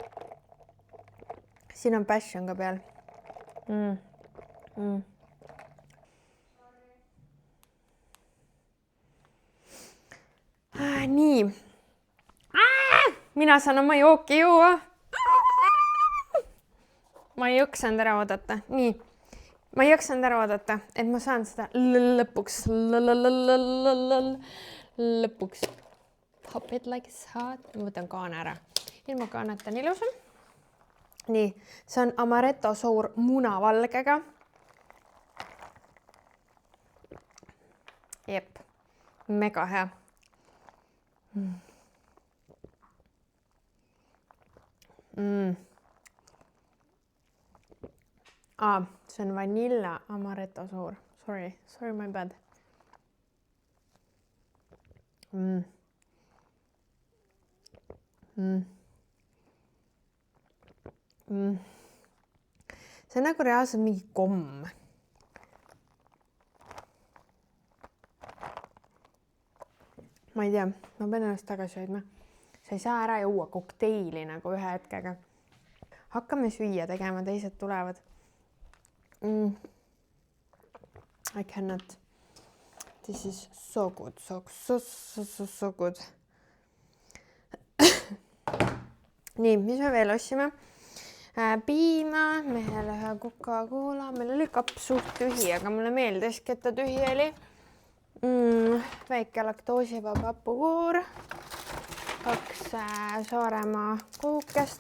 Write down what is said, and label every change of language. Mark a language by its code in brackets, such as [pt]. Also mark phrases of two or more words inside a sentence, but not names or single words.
[et] Siin on passion ka peal. Nii. Mina saan oma jooki juua. Ma ei jõksanud ära oodata. Nii. Ma ei jõksanud ära oodata, et ma saan seda lõpuks. [en] Pop it like it's hot. [et] Ma võtan kaane ära. Ilma kaaneta on ilusam. Nii, see on amaretto sour munavalgega. Jep, mega hea. See on vanilla amaretto sour. [en] Sorry, my bad. [et] See on nagu reaalselt mingi komm. Ma ei tea, ma pean ennast tagasi hoidma. Sa ei saa ära juua kokteili nagu ühe hetkega. Hakkame süüa tegema, teised tulevad. [en] I cannot. This is so good, so good. [et] Nii, mis me veel ostsime? Piima, mehele ühe Coca-Cola, meil oli kapp suht tühi, aga mulle meeldiski, et ta tühi oli. Väike laktoosivaba hapukoor, 2 Saaremaa kookest.